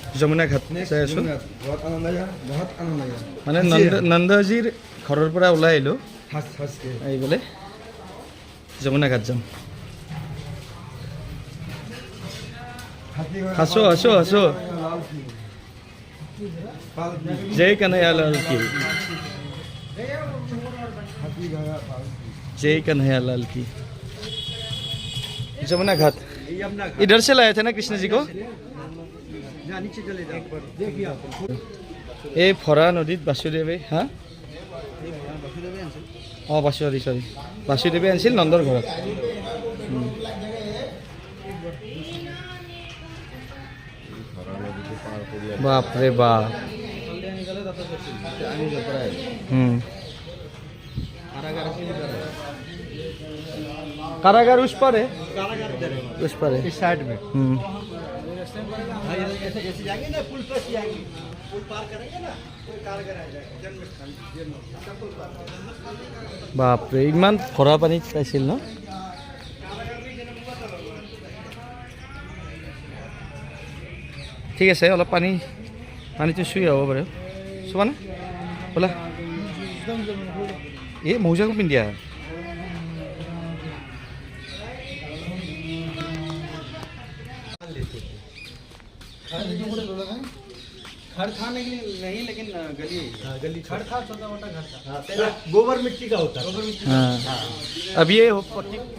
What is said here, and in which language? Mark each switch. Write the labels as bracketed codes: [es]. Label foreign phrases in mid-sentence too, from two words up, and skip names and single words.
[as] যমুনা ঘাট চাই আছোঁ। [hi] बहुत आनंद आया बहुत आनंद आया [as] মানে নন্দজীৰ ঘৰৰ পৰা ওলাই আহিলোঁ [hi] हंस हंस के [as] আহি পেলাই যমুনা ঘাট যাম। [hi] हंसो हंसो हंसो जय कन्हैया लाल की जय कन्हैया लाल की। [as] যমুনা ঘাট [hi] ये अपना घर। इधर से लाए थे ना कृष्ण जी को? यहाँ नीचे चले जाओ, देखिए आप। [as] এই ফৰা নদীত বাসুদেৱে হা অঁ বাসুদেৱ চৰি বাসুদেৱে আনিছিল নন্দৰ ঘৰত। বাপৰে বাপ। [hi] कारागार उस पर है, कारागार इधर है, उस पर है इस साइड में। हाँ, ऐसे जैसे जाएंगे ना पुल पर से जाएंगे, पुल पार करेंगे ना कोई कारागार आ जाएगा, जन्म स्थान पुल पार। [as] বাপৰে ইমান ভৰা পানীত পাইছিল ন? ঠিক আছে অলপ পানীটো চুই হ'ব বাৰু চোৱানে ব'লা। এই মৌজাকো পিন্ধিয়া [hi] घर था नहीं लेकिन गली गली घर था, छोटा मोटा घर था। पहले गोबर मिट्टी का होता, गोबर मिट्टी। हाँ अब ये हो पट्टी